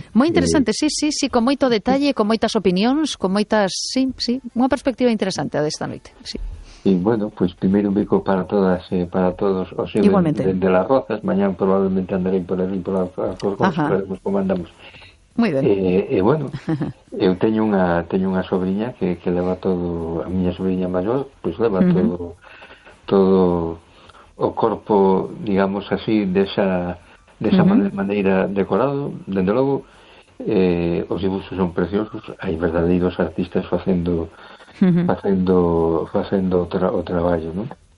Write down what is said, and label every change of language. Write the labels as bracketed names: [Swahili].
[Spanish] Muy interesante, sí, [Galician] con moito detalle, con moitas opinións, con moitas, sí, unha perspectiva interesante a desta noite, sí. [Spanish] Y bueno, pues primero un beco para todas, para todos, o sea, igualmente. De Las Rozas, mañana probablemente andaré por ahí, por las Rozas, como andamos. Muy bien. [Galician] Bueno, eu teño unha sobrinha que leva todo, a miña sobrinha maior, pues leva todo o corpo, digamos así, desa maneira decorado, dende logo, os dibuixos son preciosos, hai verdadeiros artistas facendo o traballo, ¿no?